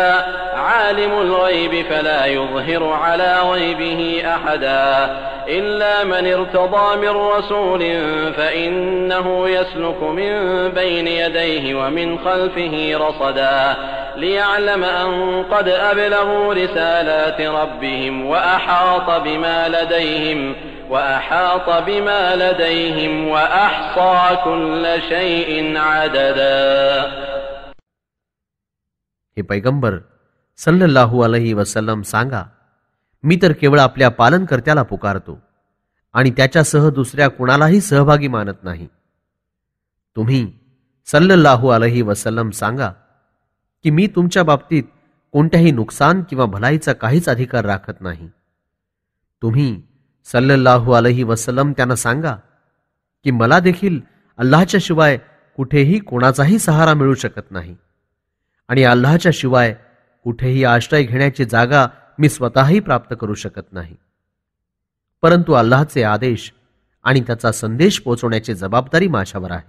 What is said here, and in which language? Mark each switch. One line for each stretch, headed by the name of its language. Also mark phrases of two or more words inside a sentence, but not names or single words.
Arabic: عالم الغيب فلا يظهر على غيبه أحدا إلا من ارتضى من رسول فإنه يسلك من بين يديه ومن خلفه رصدا ليعلم أن قد أبلغوا رسالات ربهم وأحاط بما لديهم وأحصى كل شيء عددا.
Marathi: हे पैगंबर
Arabic: صلى الله عليه وسلم
Marathi: सांगा, मी तर केवळ आपल्या पालनकर्त्याला पुकारतो आणि त्याच्यासह दुसऱ्या कुणालाही सहभागी मानत नाही. तुम्ही
Arabic: صلى الله عليه وسلم
Marathi: सांगा की मी तुमच्या बाबतीत कोणत्याही नुकसान किंवा भलाईचा काहीच अधिकार राखत नाही. तुम्ही
Arabic: صلى الله عليه وسلم
Marathi: त्यांना सांगा की मला देखील अल्लाहच्या शिवाय कुठेही कोणाचाही सहारा मिळू शकत नाही आणि अल्लाहच्या शिवाय कुठेही आश्रय घेण्याची जागा मी स्वतःही प्राप्त करू शकत नाही. परंतु अल्लाहचे आदेश आणि त्याचा संदेश पोहोचवण्याची जबाबदारी माझ्यावर आहे.